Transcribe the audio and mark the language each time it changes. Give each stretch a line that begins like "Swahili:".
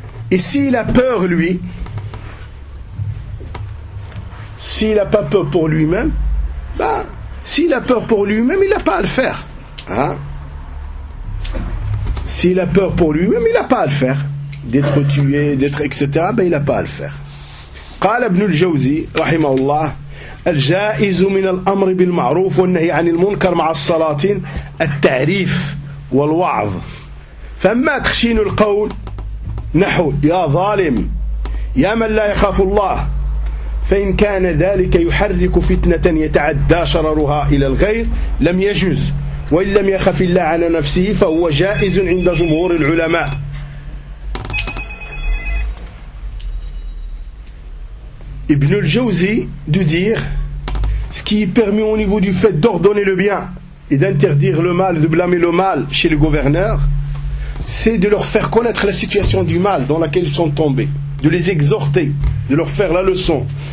French: Et s'il a peur, lui, s'il n'a pas peur pour lui-même, ben, s'il a peur pour lui-même, il n'a pas à le faire. Hein? S'il a peur pour lui-même, il n'a pas à le faire. D'être tué, d'être etc., ben il n'a pas à le faire.
Arabic: قال ابن الجوزي رحمه الله: الجائز من الأمر بالمعروف والنهي عن المنكر مع السلاطين التعريف والوعظ. فما تخشين القول نحو يا ظالم يا من لا يخاف الله، فإن كان ذلك يحرك فتنة يتعدى شررها إلى الغير لم يجوز، وإن لم يخف الله على نفسه فهو جائز عند جمهور العلماء.
French: Ibn al-Jawzi de dire ce qui est permis au niveau du fait d'ordonner le bien et d'interdire le mal, de blâmer le mal chez le gouverneur, c'est de leur faire connaître la situation du mal dans laquelle ils sont tombés, de les exhorter, de leur faire la leçon.